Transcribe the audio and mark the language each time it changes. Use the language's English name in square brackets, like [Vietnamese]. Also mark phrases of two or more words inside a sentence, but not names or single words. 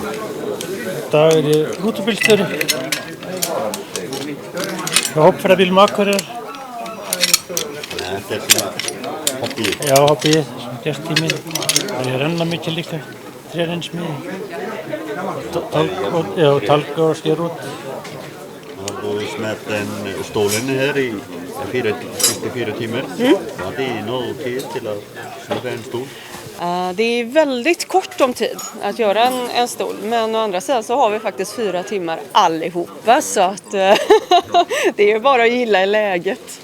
[Icelandic] Dag er ég rútubílstjóri hjá Hópferðabílum Akureyrar. Þetta er svona hobbyið. Já, hobbyið, svona gesttími. Og ég renna mikið líka, 3 smiði. Já, talga og sker út. [Swedish] Har du smält en stålen här i 4 timmar? Var det någon tid till att smälta en stol? Det är väldigt kort om tid att göra en stol, men å andra sidan så har vi faktiskt 4 timmar allihopa, så att det är bara att gilla i läget.